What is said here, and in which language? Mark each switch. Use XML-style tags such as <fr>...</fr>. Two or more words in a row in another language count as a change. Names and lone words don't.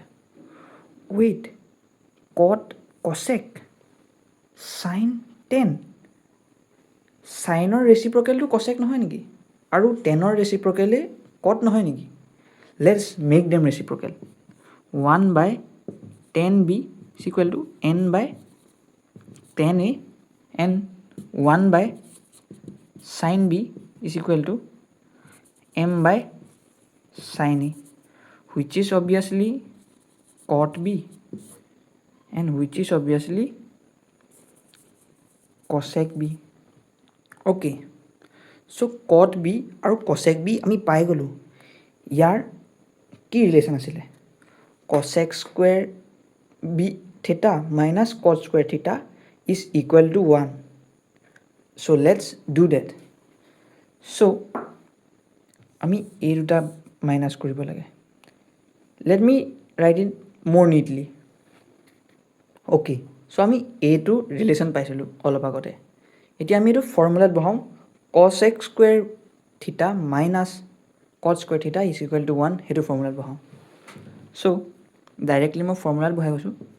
<as>ৱেইট, কট কছেক চাইন 10, চাইনৰ ৰেচিপ্ৰকেলটো কছেক নহয় নেকি? আৰু 10ৰ ৰেচিপ্ৰকেলে কট নহয় নেকি?</as> <en>let's make them reciprocal. 1/10b is equal to n/10a and 1/sin b is equal to m/sin a, which is obviously cot b and which is obviously cosec b. Okay, so</en> <as>cot b আৰু cosec b আমি পাই গ'লোঁ। ইয়াৰ কি ৰিলেশ্যন আছিলে? cosec স্কুৱেৰ b থিটা মাইনাছ cot স্কুৱেৰ থিটা</as> <en>is equal to</en> <as>1.</as> <en>So let's do that.</en> <as>So আমি এই দুটা মাইনাছ কৰিব লাগে।</as> <en>Let me write it more neatly.</en> <as>অ'কে, চ' আমি এইটো ৰিলেশ্যন পাইছিলোঁ অলপ আগতে। এতিয়া আমি এইটো ফৰ্মুলাত বহাওঁ। cosec স্কুৱেৰ থিটা মাইনাছ cot স্কুৱেৰ থিটা</as> <en>is equal to</en> <as>1, সেইটো ফৰ্মুলাত বহাওঁ। চ' ডাইৰেক্টলি মই ফৰ্মুলাত বহাই গৈছোঁ।</as>